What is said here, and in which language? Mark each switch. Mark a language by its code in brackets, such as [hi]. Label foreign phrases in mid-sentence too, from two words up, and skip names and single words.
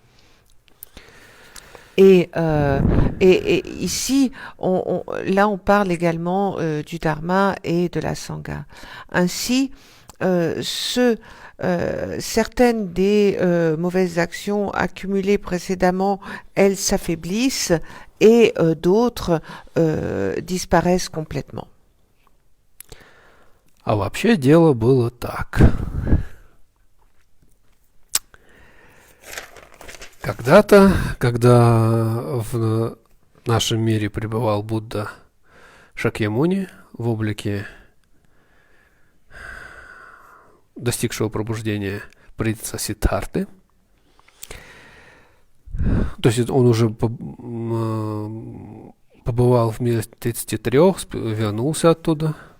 [fr] Et ici, là on parle également du dharma et de la sangha. Ainsi, ceux certaines des mauvaises actions accumulées précédemment, elles s'affaiblissent et d'autres disparaissent complètement. [ru] А вообще дело было так. Когда-то, когда в нашем мире пребывал Будда Шакьямуни в облике достигшего пробуждения принца Сиддхарты, то есть он уже побывал в мире 33, вернулся оттуда.